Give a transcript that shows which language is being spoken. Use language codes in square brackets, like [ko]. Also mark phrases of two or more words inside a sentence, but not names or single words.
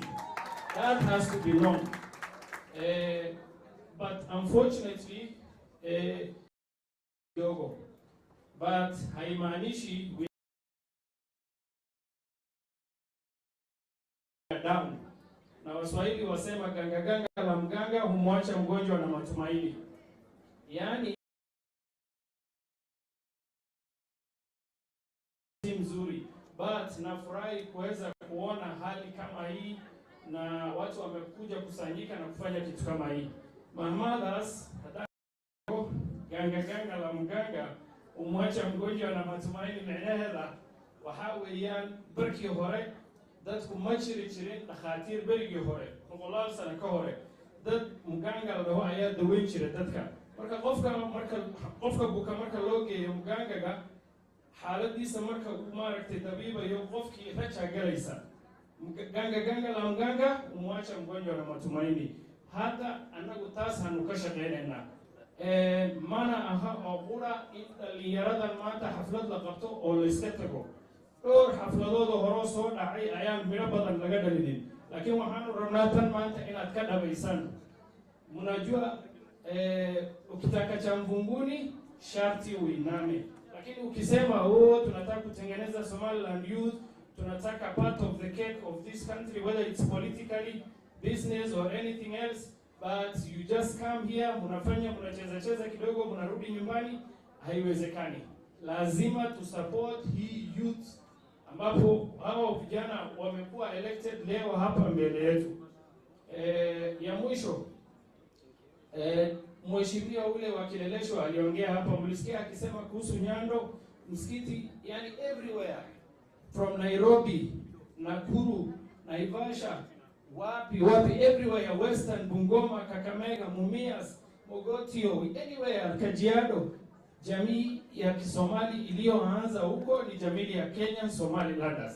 [en] That has to be known. But unfortunately, but haimaanishi we are down. [sw] Na Waswahili wasema ganga ganga la mganga humwacha mgonjwa na matumaini. Yaani si mzuri, but nafurahi kuweza kuona hali kama hii na watu wamekuja kusanyika na kufanya kitu kama hii. [so] Mahamadhas [sw] ganga ganga la mganga umwacha mgonjwa na matumaini [so] micnaheeda waxa weeyaan barkii hore dadku ma jiri jirin dhakhaatiir berigii hore boqolaal sano ka hore dad muganga la dhaho ayaa daweyn jiray dadka marka qofka buka marka loo geeyo mugangaga xaaladiisa marka uu maaragtay dabiibayo qofkii raja galaysa [sw] ganga la mganga umwacha mgonjwa na matumaini. [so] Hata anagu taas hanu ka shaqeynayna mana aha oo qura in dhalinyaradan maanta xaflad la qabto oo la iska tago. Dhowr xafladooda hore soo dhacay ayaan miro badan laga dhalinin, laakiin waxaanu rabnaa tan maanta inaad ka dhabaysan. [sw] Mnajua ukitaka cha mvunguni sharti uiname, lakini ukisema tunataka kutengeneza [en] Somaliland youth, tunataka part of the cake of this country, whether it's politically, business or anything else, but you just come here, [sw] mnacheza kidogo, mnarudi nyumbani, haiwezekani. Lazima tu support hii youth ambapo hao vijana wamekuwa elected leo hapa mbele yetu. Ya mwisho, mheshimiwa ule wa Kileleshwa aliongea hapa, mlisikia akisema kuhusu Nyando, msikiti, yani [en] everywhere from [sw] Nairobi, Nakuru, Naivasha, wapi everywhere, Western, Bungoma, Kakamega, Mumias, Mogotio, anywhere, Kajiado. Jamii ya Kisomali iliyoanza huko ni jamii ya Kenya Somalilanders.